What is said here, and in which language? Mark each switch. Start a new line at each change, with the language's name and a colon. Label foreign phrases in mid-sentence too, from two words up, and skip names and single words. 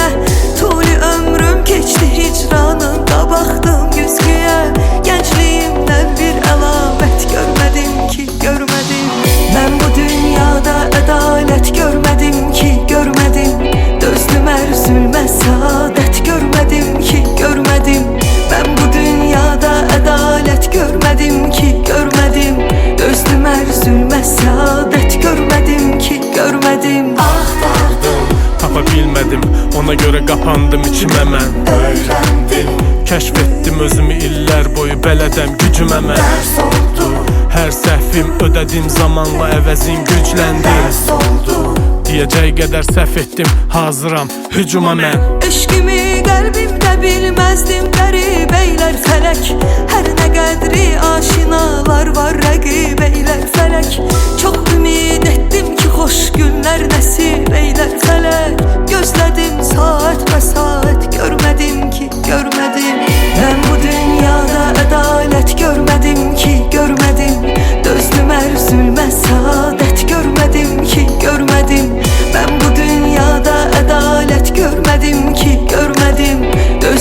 Azerbaijani: Tuli ömrüm keçdi hicranında, baxdım güzgüyə. Gəncliyimdən bir əlamət görmədim ki görmədim. Mən bu dünyada ədalət görmədim ki görmədim. Dözdüm üzülməz saadət görmədim ki görmədim.
Turkish: Ben bu dünyada adalet görmedim ki görmedim. Dözdüm üzülmez saadet görmedim ki görmedim.
Azerbaijani: Axtardım, Tapa bilmədim, ona görə qapandım içimə mən. öyrəndim, Kəşf etdim özümü illər boyu, bələdəm gücümə mən. dərs oldu, Hər səhvim ödədim zamanla, əvəzin gücləndi. dərs oldu. Deyəcək qədər səhv etdim, hazıram hücuma mən. Eşkimi qəlbimdə bilməzdim qəribəylər fələk. Hər nə qədri aşinalar var rəqibəylər fələk. Çox ümid etdim ki xoş günlər nəsib eylər fələk. Gözlədim saat və saat görmədim ki görmədim.
Turkish: Ben bu dünyada adalet görmedim ki görmedim. Dözdüm üzülmez saadet görmedim ki görmedim. Ben bu dünyada adalet görmedim ki görmedim.